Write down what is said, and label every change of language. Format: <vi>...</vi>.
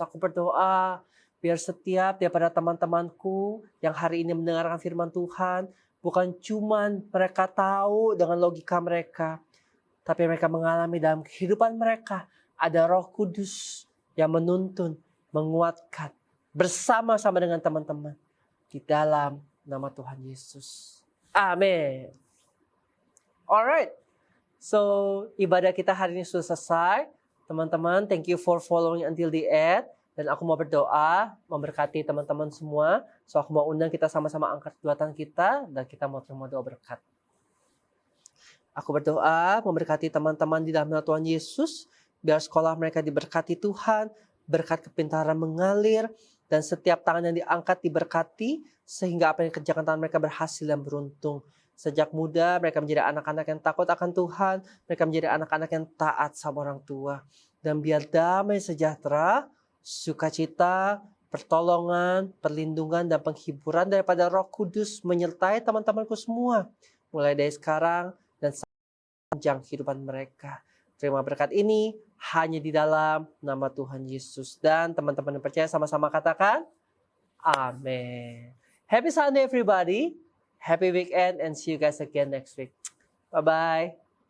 <id>Aku berdoa biar setiap daripada teman-temanku yang hari ini mendengarkan firman Tuhan, bukan cuman mereka tahu dengan logika mereka, tapi mereka mengalami dalam kehidupan mereka ada Roh Kudus yang menuntun, menguatkan bersama-sama dengan teman-teman di dalam nama Tuhan Yesus. Amin. Alright. So, ibadah kita hari ini sudah selesai. Teman-teman,</id> <en>thank you for following until the end.</en> <id>Dan aku mau berdoa, memberkati teman-teman semua. So, aku mau undang kita sama-sama angkat kedua tangan kita dan kita mau terima doa berkat. Aku berdoa memberkati teman-teman di dalam nama Tuhan Yesus, biar sekolah mereka diberkati Tuhan, berkat kepintaran mengalir, dan setiap tangan yang diangkat diberkati, sehingga apa yang dikerjakan tangan mereka berhasil dan beruntung. Sejak muda mereka menjadi anak-anak yang takut akan Tuhan, mereka menjadi anak-anak yang taat sama orang tua. Dan biar damai sejahtera, sukacita, pertolongan, perlindungan, dan penghiburan daripada Roh Kudus menyertai teman-temanku semua, mulai dari sekarang dan sepanjang kehidupan mereka. Terima berkat ini hanya di dalam nama Tuhan Yesus. Dan teman-teman yang percaya sama-sama katakan, Amin.</id> <en>Happy Sunday everybody. Happy weekend and see you guys again next week. Bye-bye.</en>